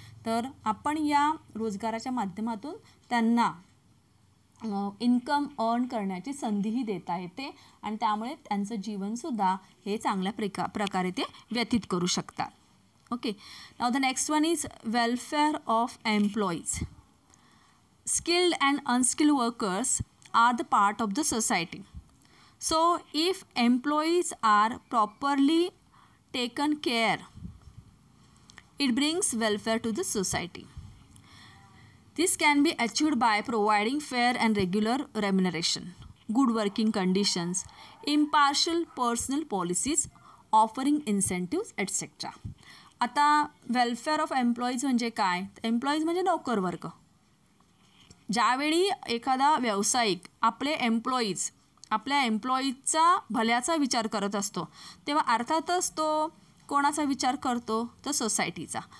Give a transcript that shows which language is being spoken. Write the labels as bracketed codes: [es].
[mr] तर आपण या रोजगाराच्या माध्यमातून त्यांना इन्कम अर्न करण्याची संधीही देता येते आणि त्यामुळे त्यांचं जीवनसुद्धा हे चांगल्या प्रकारे ते व्यतीत करू शकतात. [en] Okay, now the next one is welfare of employees. Skilled and unskilled workers are the part of the society. So if employees are properly taken care, it brings welfare to the society. This can be achieved by providing fair and regular remuneration, good working conditions, impartial personal policies, offering incentives, etc. [mr] आता welfare of employees म्हणजे काय? Employees म्हणजे नोकर वर्ग. ज्यावेळी एखादा व्यावसायिक आपल्या एम्प्लॉईजचा भल्याचा विचार करत असतो तेव्हा अर्थातच तो कोणाचा विचार करतो? तर सोसायटीचा.